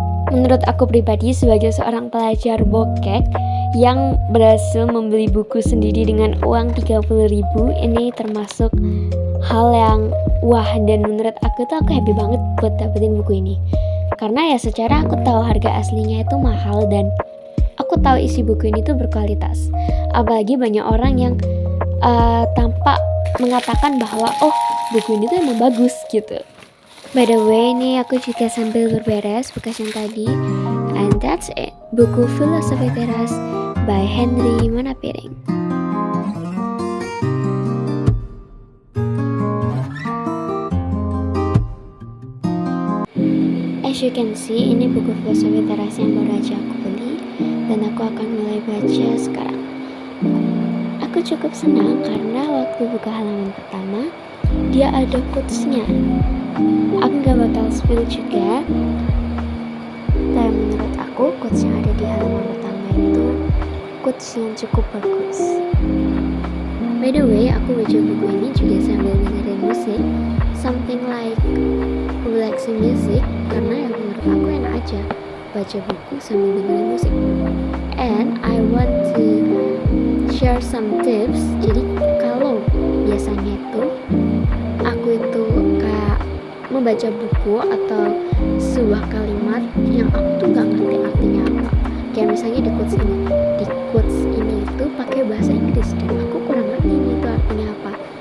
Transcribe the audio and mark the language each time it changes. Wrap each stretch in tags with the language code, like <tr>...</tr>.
<id>Menurut aku pribadi sebagai seorang pelajar bokek yang berhasil membeli buku sendiri dengan uang 30.000, ini termasuk hal yang wah, dan menurut aku happy banget buat dapetin buku ini. Karena ya secara aku tahu harga aslinya itu mahal dan aku tahu isi buku ini tuh berkualitas. Apalagi banyak orang yang tampak mengatakan bahwa oh, buku ini tuh emang bagus gitu.</id> <en>By the way,</en> <id>ini aku juga sambil berberes bekas yang tadi.</id> <en>And that's it,</en> <id>buku Filosofi Teras by Henry Manapiring.</id> <en>As you can see,</en> <id>ini buku Filosofi Teras yang baru aja aku beli dan aku akan mulai baca sekarang. Aku cukup senang karena waktu buka halaman pertama dia ada quotes-nya. Aku gak bakal spill juga, tapi menurut aku quotes yang ada di halaman pertama itu quotes yang cukup bagus.</id> <en>By the way,</en> <id>aku baca buku ini juga sambil dengerin musik,</id> <en>something like relaxing music,</en> <id>karena yang menurut aku enak aja baca buku sambil dengerin musik.</id> <en>And I want to share some tips.</en> <id>Jadi kalau biasanya itu aku itu kayak membaca buku atau sebuah kalimat yang aku tuh gak ngerti artinya apa, kayak misalnya di quotes ini itu pakai bahasa Inggris dan aku kurang ngerti ini itu artinya apa.</id>